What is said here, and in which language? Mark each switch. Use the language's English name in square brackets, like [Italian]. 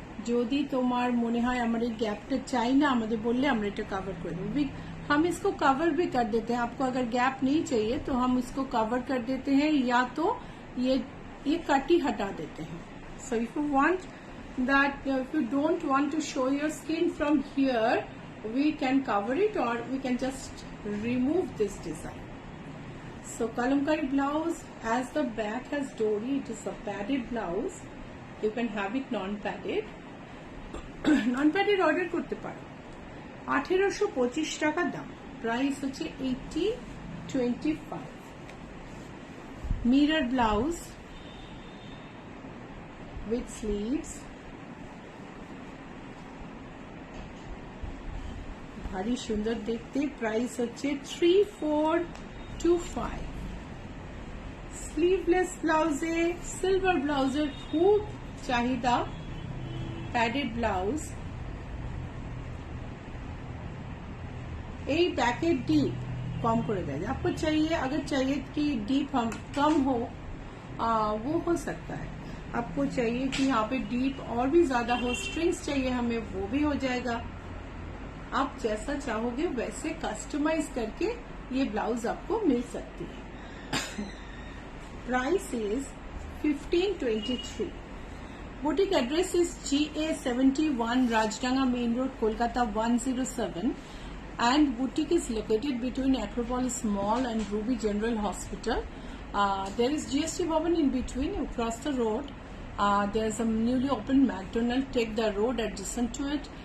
[Bangla] যদি তোমার মনে হয় আমার এই গ্যাপটা চাই না, আমাদের বললে আমরা এটা [Hindi] कवर कर देंगे। हम इसको कवर भी कर देते हैं। आपको अगर गैप नहीं चाहिए तो हम इसको कवर कर देते हैं, या तो ये कटी हटा देते हैं। [English] So if you want that, if you don't want to show your skin from here, we can cover it, or we can just remove this design. So kalamkari blouse, as the back has dori, it is a padded blouse. You can have it non-padded. [Bangla] Non-padded order করতে পারো। 1825 টাকা দাম, price হচ্ছে 1825। Mirror blouse with sleeves, ভারী সুন্দর দেখতে, price হচ্ছে 3425। Sleeveless ব্লাউজে, silver ব্লাউজের খুব চাহিদা। প্যাডেড ব্লাউজ, এই [Hindi] बैकेट डीप कम कर दें। आपको चाहिए, अगर चाहिए कि डीप हम कम हो, वो हो सकता है। आपको चाहिए कि यहाँ पे डीप और भी ज्यादा हो, स्ट्रिंग्स चाहिए हमें, वो भी हो जाएगा। आप जैसा चाहोगे वैसे कस्टमाइज करके ये ब्लाउज आपको मिल सकती है। [English] Price is 1523। Boutique address is GA71, Rajdanga main road, Kolkata 107, and boutique is located between Acropolis Mall and Ruby General Hospital. There is GST Bhavan in between. You cross the road, there is a newly opened McDonald's. Take the road adjacent to it,